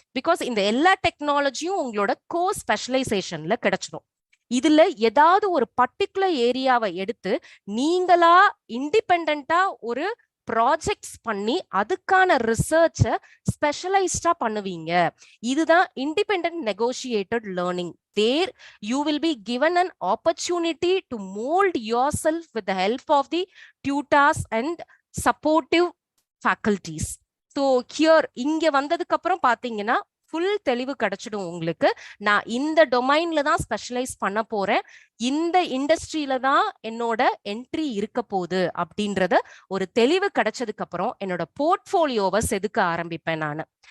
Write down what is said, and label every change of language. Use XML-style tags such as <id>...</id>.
<ta>Because இந்த எல்லா டெக்னாலஜியும் உங்களோட கோ ஸ்பெஷலைசேஷன்ல கிடைச்சிடும். இதுல ஏதாவது ஒரு பர்டிகுலர் ஏரியாவை எடுத்து நீங்களா இண்டிபெண்டா ஒரு ப்ராஜெக்ட்ஸ் பண்ணி அதுக்கான ரிசர்ச்சை ஸ்பெஷலைஸ்டா பண்ணுவீங்க. இதுதான் independent negotiated learning.</ta> <en>There you will be given an opportunity to mold yourself with the help of the tutors and supportive faculties.</en> <ta>So here இங்க வந்ததுக்கு அப்புறம் பாத்தீங்கன்னா ஃபுல் தெளிவு கிடைச்சிடும் உங்களுக்கு. நான் இந்த டொமைன்ல தான் ஸ்பெஷலைஸ் பண்ண போறேன், இந்த இண்டஸ்ட்ரியில தான் என்னோட என்ட்ரி இருக்க போகுது அப்படின்றத ஒரு தெளிவு கிடைச்சதுக்கு அப்புறம் என்னோட போர்ட்ஃபோலியோவை செதுக்க ஆரம்பிப்பேன் நான்.</ta>